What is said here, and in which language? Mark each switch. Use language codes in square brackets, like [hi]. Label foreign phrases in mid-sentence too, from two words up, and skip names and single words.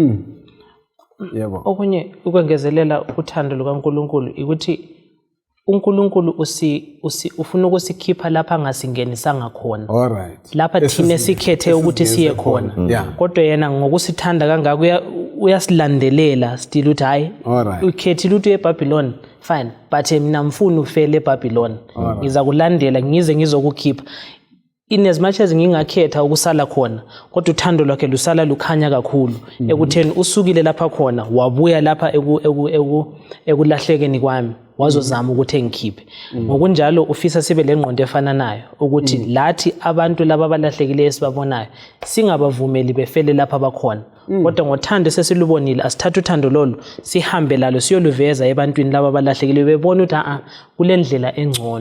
[nd] Okunye ukwengezelela uthando lukaNkulunkulu ukuthi uNkulunkulu ufuna ukusikhipha lapha angasingenisanga khona. Lapha thina sikhethe ukuthi siye khona. Kodwa yena ngokusithanda kangaka uyasilandelela still uthi hayi ukhethile ukuthi eBhabhiloni [en] fine but [nd] mina mfuna ufele eBhabhiloni ngiza kulandela ngize ngizokukhipha. [en] In as much as [nd] ngingakhetha ukusala khona kodwa uthando lwakhe lusala lukhanya kakhulu ekutheni usukile lapha khona wabuya lapha ekulahlekeni kwami wazozama ukuthi engikhiphe. Ngokunjalo ufisa sibe lengqondo efananayo ukuthi lathi abantu laba abalahlekileyo esibabonayo singabavumeli befele lapha bakhona kodwa ngothando sesilubonile asithathe uthando lolu sihambe lalo siyoluveza ebantwini laba abalahlekileyo bebona ukuthi kulendlela engcono.